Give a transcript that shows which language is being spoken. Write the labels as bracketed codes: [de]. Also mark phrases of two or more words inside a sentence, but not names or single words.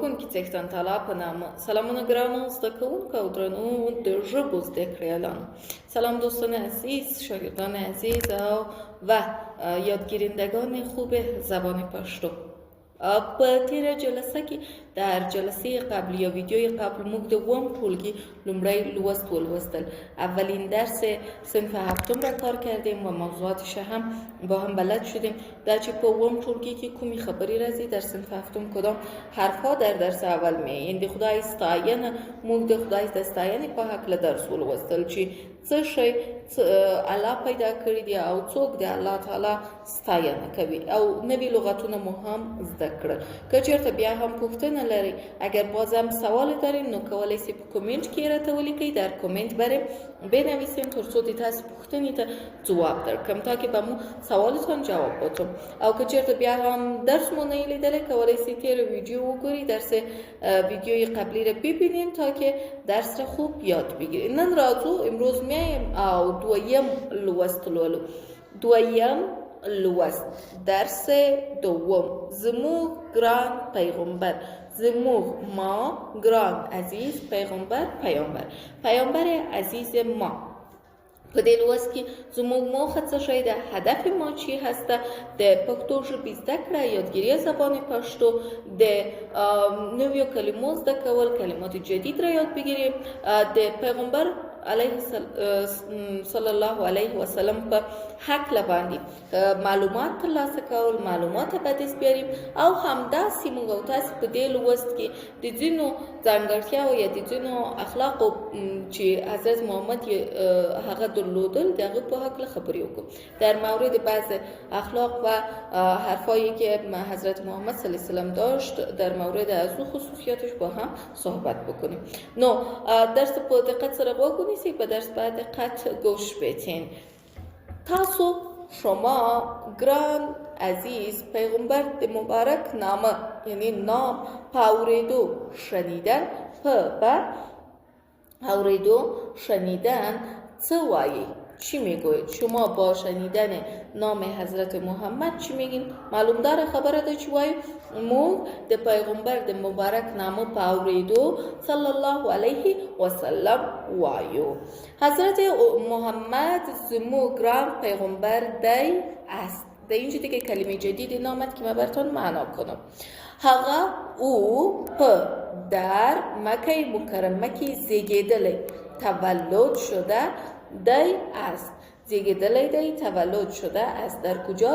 [ps] څښتن تعالی په نامه سلامونه ګرانو زده کوونکو او درنو د ژبو زده کړیالانو. [fa] سلام دوستان عزیز، شاگردان عزیز و یادگیرندگان خوب زبان پشتو. [ps] په تیره جلسه کې [fa] در جلسه قبل یا ویدیوی قبل [ps] موږ د اووم ټولګي لومړی لوست ولوستل. [fa] اولین درس صنف هفتم را کار کردیم و موضوعاتش هم با هم بلد شدیم. [ps] در چې په اووم ټولګي کې کومې خبرې راځي، [fa] در صنف هفتم کدام حرفها در درس اول می یعنی [ps] د خدای ستاینه، موږ د خدای د ستاینې په هکله درس ولوستل چې څه شی الله پیدا کړی دی او څوک د الله تعالی ستاینه کوي او نوی لغتونه مو هم زده کړل. که چېرته بیا هم پوښتنه لرئ، [fa] اگر بازم سوال دارین [ps] نو کولی شئ په کومنت کې راته ولیکئ. در کومنت بریم بنویسیم تر څو د تاسو پوښتنې ته ځواب درکړم تا که به مو سوالتان جواب بدم. او که چېرته بیا هم درس مو نه لیدلی، کولی شئ تیر ویدیو وګورئ، [fa] درس ویدیوی قبلی را ببینین تا که درس را خوب یاد بگیرید. [ps] نن راځو [fa] امروز میایم [ps] او دویم لوست لولو. دویم لوست [fa] درس دوم. [ps] زموږ ګران پیغمبر، زموږ ما ګران عزیز پیغمبر، [fa] پیامبر عزیز ما. [ps] په دې لوست کې زموږ موخه څه شی ده، [fa] هدف ما چی هسته؟ [ps] د پښتو ژبې زده کړه، [fa] یادگیری زبان پښتو، [ps] د نویو کلمو زده کول، [fa] کلمات جدید را یاد بگیریم، [ps] د پیغمبر علیه صلی الله علیه و سلم په هکله باندې معلومات ترلاسه کول، معلومات [fa] به دست بیاریم [ps] او همداسې موږ او تاسې په دې لوست کې د ځینو ځانګړتیاو یا د ځینو اخلاقو چې حضرت محمد هغه درلودل د هغه په هکله خبرې وکړو. [fa] در مورد بعض اخلاق و حرفایی که حضرت محمد صلی الله علیه وسلم داشت در مورد از او خصوصیاتش با هم صحبت بکنیم. [ps] نو درس په دقت سره وګورئ، [fa] به درس بعد دقت گوش بدین. [ps] تاسو شما گران عزیز پیغمبر مبارک نامه یعنی نام پاوریدو شنیدن پاوریدو شنیدن چه وایی؟ [fa] چی میگوید؟ شما با شنیدن نام حضرت محمد چی میگین؟ [ps] معلوم داره خبره ده چی وایو؟ مو د پیغمبر د مبارک نامو پاوریدو صلی الله علیه و سلم وایو. حضرت محمد زمو گران پیغمبر دی است. [fa] در اینجا دیگه کلمه جدیدی نامد که من براتون معنا کنم. [ps] هغه او در مکه مکرمه که زیږیدلی [fa] تولد شده [ps] دی است. زیږیدلی دی [fa] تولد شده است. در کجا؟